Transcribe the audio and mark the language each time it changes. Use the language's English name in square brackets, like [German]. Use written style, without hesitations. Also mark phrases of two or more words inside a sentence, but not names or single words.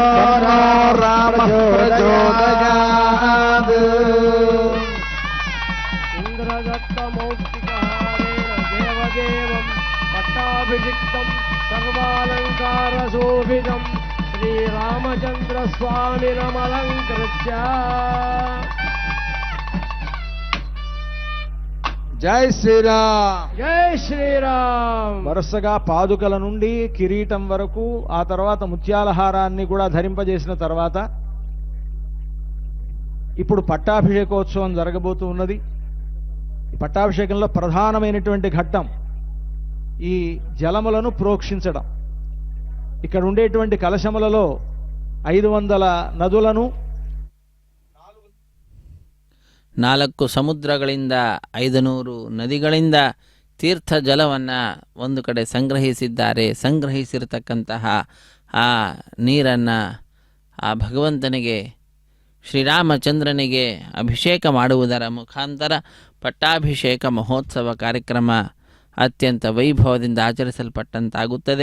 [Sanskrit] ಪಟ್ಟಾಭಿಷಿಕ್ತಂ ಸರ್ವಾಲಂಕಾರ ಶೋಭಿತಂ ಶ್ರೀರಾಮಚಂದ್ರ ಸ್ವಾಮಿನಮಲಂಕೃತ್ಯ. [Telugu] జై శ్రీరామ్, జై శ్రీరామ్. వరుసగా పాదుకల నుండి కిరీటం వరకు, ఆ తర్వాత ముత్యాల హారాన్ని కూడా ధరింపజేసిన తర్వాత ఇప్పుడు పట్టాభిషేకోత్సవం జరగబోతూ ఉన్నది. ఈ పట్టాభిషేకంలో ప్రధానమైనటువంటి ఘట్టం ఈ జలములను ప్రోక్షించడం. ఇక్కడ ఉండేటువంటి కలశములలో 500 నదులను, [Kannada] 4 ಸಮುದ್ರಗಳಿಂದ 500 ನದಿಗಳಿಂದ ತೀರ್ಥ ಜಲವನ್ನು ಒಂದು ಕಡೆ ಸಂಗ್ರಹಿಸಿದ್ದಾರೆ. ಸಂಗ್ರಹಿಸಿರತಕ್ಕಂತಹ ಆ ನೀರನ್ನು ಆ ಭಗವಂತನಿಗೆ, ಶ್ರೀರಾಮಚಂದ್ರನಿಗೆ ಅಭಿಷೇಕ ಮಾಡುವುದರ ಮುಖಾಂತರ ಪಟ್ಟಾಭಿಷೇಕ ಮಹೋತ್ಸವ ಕಾರ್ಯಕ್ರಮ ಅತ್ಯಂತ ವೈಭವದಿಂದ ಆಚರಿಸಲ್ಪಟ್ಟಂತಾಗುತ್ತದೆ.